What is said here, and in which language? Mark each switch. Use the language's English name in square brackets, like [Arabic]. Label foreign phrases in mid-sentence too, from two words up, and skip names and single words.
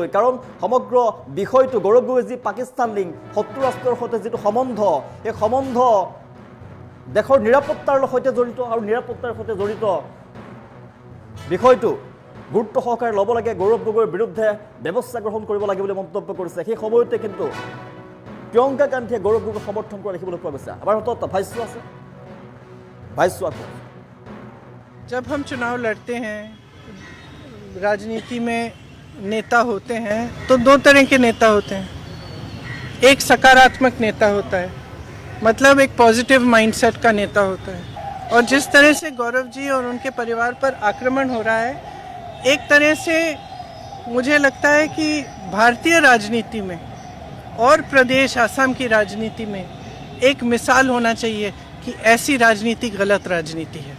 [Assamese] কাৰণ সমগ্ৰ বিষয়টো গৌৰৱ গগৈৰ যি পাকিস্তান লিংক, শত্ৰু ৰাষ্ট্ৰৰ সৈতে যিটো সম্বন্ধ, এই সম্বন্ধ দেশৰ নিৰাপত্তাৰ সৈতে জড়িত আৰু নিৰাপত্তাৰ সৈতে জড়িত বিষয়টো গুৰুত্ব সহকাৰে ল'ব লাগে। গৌৰৱ গগৈৰ বিৰুদ্ধে ব্যৱস্থা গ্ৰহণ কৰিব লাগে বুলি মন্তব্য কৰিছে। সেই সময়তে কিন্তু প্ৰিয়ংকা গান্ধীয়ে গৌৰৱ গগৈক সমৰ্থন কৰা দেখিবলৈ পোৱা গৈছে। আমাৰ হাতত ভাষ্য আছে, ভাষ্য আছে। [Hindi] जब हम चुनाव लड़ते हैं, राजनीति में नेता होते हैं तो दो तरह के नेता होते हैं। एक सकारात्मक नेता होता है, मतलब एक [English] positive mindset [Hindi] का नेता होता है। और जिस तरह से गौरव जी और उनके परिवार पर आक्रमण हो रहा है, एक तरह से मुझे लगता है कि भारतीय राजनीति में और प्रदेश असम की राजनीति में एक मिसाल होना चाहिए कि ऐसी राजनीति गलत राजनीति है।